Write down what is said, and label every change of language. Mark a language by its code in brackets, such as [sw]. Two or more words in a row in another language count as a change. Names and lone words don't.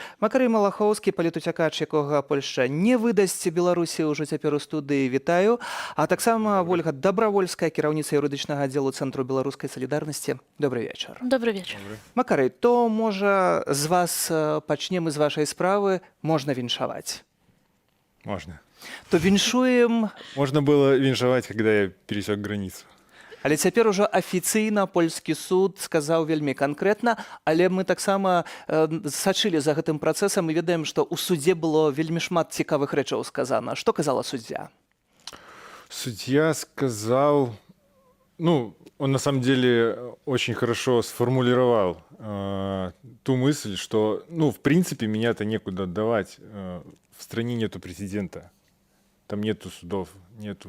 [be] Макарый Малахоўскі, палітуцякач, якога Польшча не выдасць Беларусі, ўжо цяпер у студыі, вітаю. А таксама Ольга Дабравольская, кіраўніца юрыдычнага аддзелу Цэнтру беларускай салідарнасці. Добрый вечар. Добрый вечар. Макарый, то, можа, з вас пачнем, з вашай справы, можна віншаваць? [ru] Можно. [be] То віншуем... [ru] Можно было віншаваць, когда я пересек границу. [be] Але цяпер ужо афіцыйна польскі суд сказаў вельмі канкрэтна, але мы таксама сачылі за гэтым працэсам і ведаем, што ў судзе было вельмі шмат цікавых рэчаў сказана. Што казала суддзя? [ru] Судья сказал, он на самом деле очень хорошо сформулировал ту мысль, что, в принципе, меня-то некуда отдавать. В стране нету президента, там нету судов, нету...